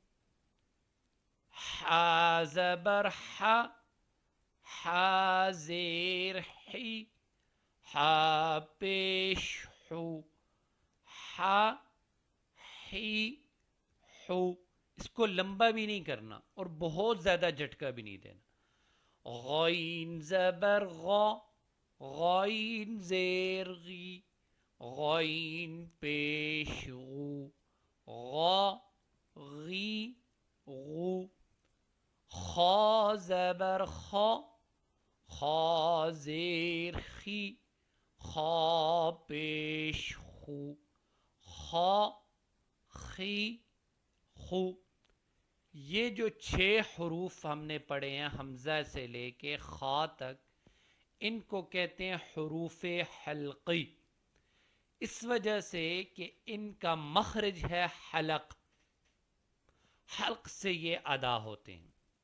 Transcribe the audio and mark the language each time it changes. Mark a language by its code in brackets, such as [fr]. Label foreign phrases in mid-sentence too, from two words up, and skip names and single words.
[ur] حا زبر حا، حا زیر حی، حا پیش حو، حا حی حو۔ اس کو لمبا بھی نہیں کرنا اور بہت زیادہ جھٹکا بھی نہیں دینا۔ غین زبر غا، غین زیر غی، غین پیش غو، غا غی غو۔ خا زبر خا، خا زیر خی، خا پیش خو، خا خی خو۔ یہ جو 6 حروف ہم نے پڑھے ہیں حمزہ سے لے کے خا تک، ان کو کہتے ہیں حروف حلقی، اس وجہ سے کہ ان کا مخرج ہے حلق، حلق سے یہ ادا ہوتے ہیں۔